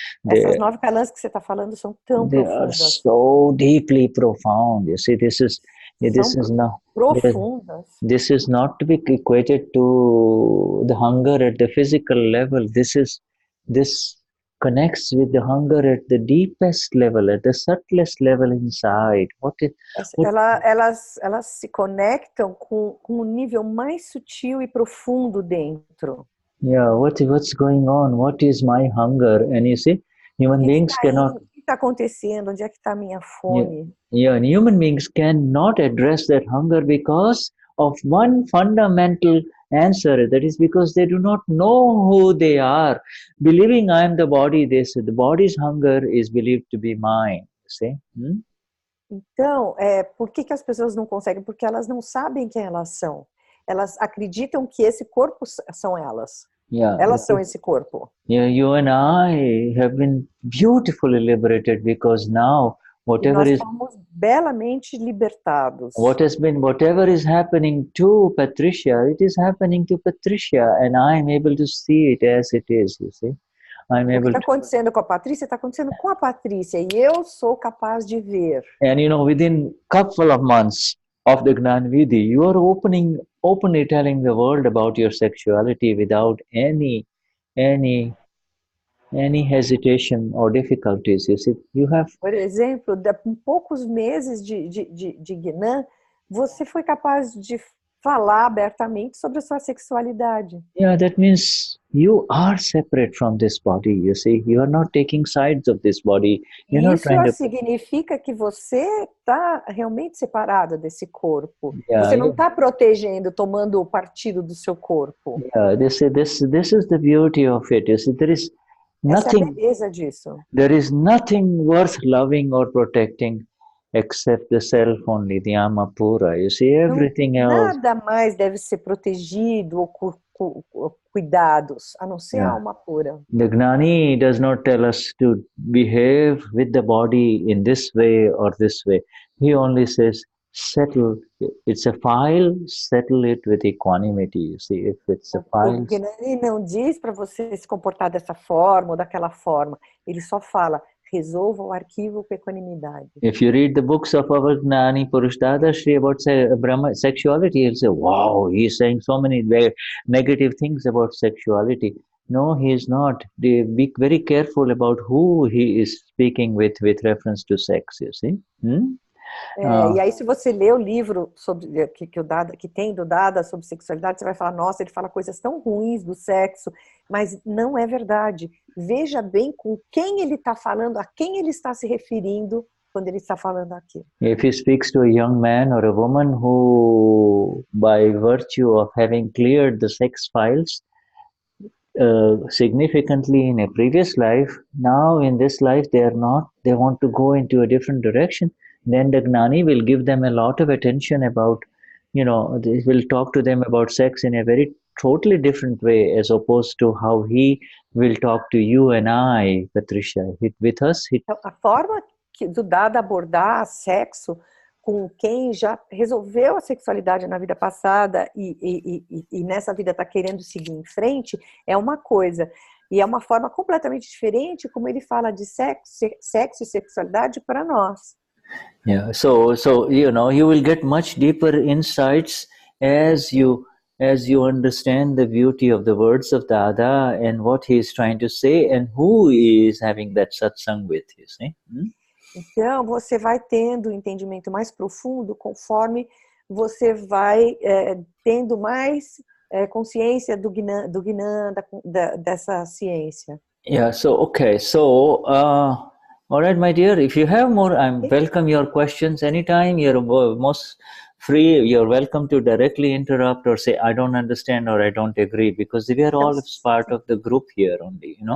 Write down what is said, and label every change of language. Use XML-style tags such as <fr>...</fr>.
<pt>Essas 9</pt> <en>columns</en> <pt>que você está falando são tão profundas.</pt> <en>They are so deeply profound. You see, this is not</en> <pt>profundas.</pt> <en>This is not to be equated to the hunger at the physical level. This connects with the hunger at the deepest level, at the subtlest level inside.</en> <pt>Elas se conectam com um nível mais sutil e profundo dentro.</pt> <en>Yeah, what's going on? What is my hunger? And you see, human beings cannot...</en> <pt>O que está acontecendo? Onde é que está a minha fome?</pt> <en>Yeah, and human beings cannot address that hunger because of one fundamental answer, that is because they do not know who they are. Believing I am the body, they say the body's hunger is believed to be mine. See?</en> <pt>Então, por que as pessoas não conseguem? Porque elas não sabem quem elas são. Elas acreditam que esse corpo são elas.</pt> <en>Yeah,</en> <pt>elas são esse corpo.</pt> <en>Yeah, you and I have been beautifully liberated because now whatever</en> <pt>nós fomos belamente libertados.</pt> <en>Whatever is happening to Patricia, it is happening to Patricia, and I am able to see it as it is. You see,</en> <pt>o que está acontecendo com a Patrícia está acontecendo com a Patrícia, e eu sou capaz de ver.</pt> <en>And you know, within couple of months of the Gnan Vidhi, you are openly telling the world about your sexuality without any hesitation or difficulties. You see, you have...</en> <pt>Por exemplo, em poucos meses de Gnan, você foi capaz de falar abertamente sobre a sua sexualidade.</pt> <en>Yeah, that means you are separate from this body, you see. You are not taking sides of this body. You're not trying to...</en> <pt>significa que você está realmente separado desse corpo.</pt> <en>Yeah,</en> <pt>você não está protegendo, tomando o partido do seu corpo.</pt> <en>Yeah, this is the beauty of it. You see, there is nothing,</en> <pt>essa é a beleza disso.</pt> <en>There is nothing worth loving or protecting except the self only, the Ama Pura. You see, everything else...</en> <pt>Nada mais deve ser protegido ou cuidados, a não ser a alma pura.</pt> <en>The Gnani does not tell us to behave with the body in this way or this way. He only says, settle. It's a file, settle it with equanimity. You see, if it's a file...</en> <pt>O Gnani não diz para você se comportar dessa forma ou daquela forma. Ele só fala, resolva o arquivo com equanimidade.</pt> <en>If you read the books of our Gnani Purush Dadashri about sexuality, you'll say, wow, he's saying so many very negative things about sexuality. No, he is not. Be very careful about who he is speaking with reference to sex, you see.</en> <pt>E aí, se você lê o livro sobre, que tem do Dada sobre sexualidade, você vai falar, nossa, ele fala coisas tão ruins do sexo, mas não é verdade. Veja bem com quem ele está falando, a quem ele está se referindo quando ele está falando aqui.</pt> <en>If he speaks to a young man or a woman who, by virtue of having cleared the sex files significantly in a previous life, now in this life they want to go into a different direction, then the Gnani will give them a lot of attention about, they will talk to them about sex in a very totally different way as opposed to how he will talk to you and I, Patricia. With us,</en> <pt>a forma do Dada abordar sexo com quem já resolveu a sexualidade na vida passada e nessa vida está querendo seguir em frente, é uma coisa. E é uma forma completamente diferente como ele fala de sexo e sexualidade para nós.</pt> <en>Yeah, so you will get much deeper insights as you understand the beauty of the words of Dada and what he is trying to say and who he is having that satsang with, you see.</en> <pt>Então, você vai tendo um entendimento mais profundo conforme você vai tendo mais consciência do Gnan, dessa ciência.</pt> <en>Yeah, so, okay. So, all right, my dear, if you have more, I welcome your questions anytime. You're most free. You're welcome to directly interrupt or say, I don't understand or I don't agree, because we are all part of the group here only,</en>